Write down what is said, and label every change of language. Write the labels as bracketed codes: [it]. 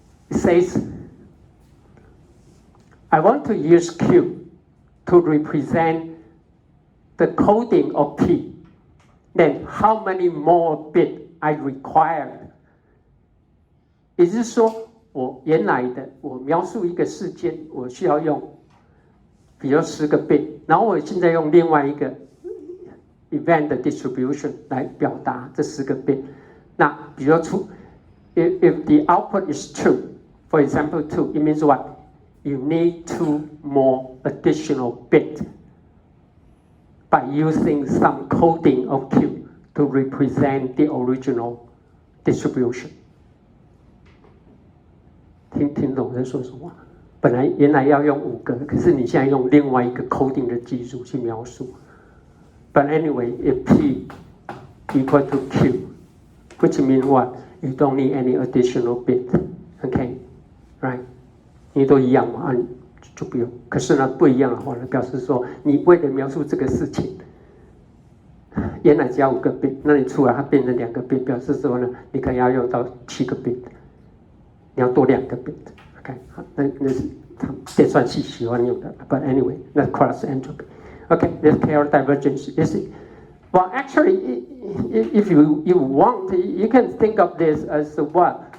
[en] it says, I want to use Q to represent the coding of P. Then how many more bits I require? [zh] 也就是说，我原来的我描述一个事件，我需要用，比如10个 bit， 然后我现在用另外一个 event distribution 来表达这10个 bit。那比如说 [en] if the output is true, for example 2, it means what? You need 2 more additional bits by using some coding of Q to represent the original distribution. [zh] 听懂我在说什么？本来原来要用5个，可是你现在用另外一个 coding 的技术去描述。 [en] But anyway, if P equal to Q, which means what? You don't need any additional bit, okay, right? [zh] 你都一样嘛，就不用。可是呢，不一样的话呢，表示说你为了描述这个事情，原来只要5个 bit， 那你出来它变成2个 bit， 表示说呢，你可能要用到7个 bit。你要多2个 bit， OK， 那是他们计算器喜欢用的。 [en] But anyway, that's cross entropy. Okay, this chaos divergence is well. Actually, if you want, you can think of this as what?